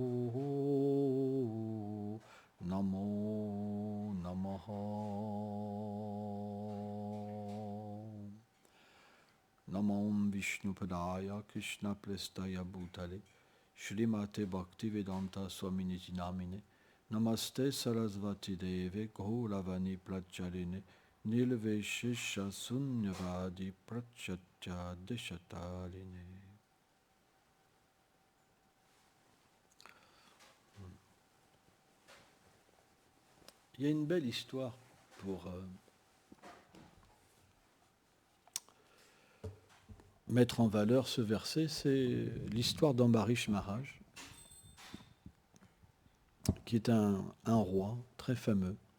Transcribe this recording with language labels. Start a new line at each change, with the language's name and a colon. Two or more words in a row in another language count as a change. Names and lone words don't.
Sanskrit: Namo Namaha Namam Vishnupadaya Krishna Prestaya Bhutale Shrimate Bhaktivedanta Swaminiti Namine Namaste Sarasvati Deve Gauravani Pracharine Nilveshesha Sunyavadi Prachatya Deshatarine.
French: Il y a une belle histoire pour mettre en valeur ce verset, c'est l'histoire d'Ambarish Maharaj, qui est un roi très fameux.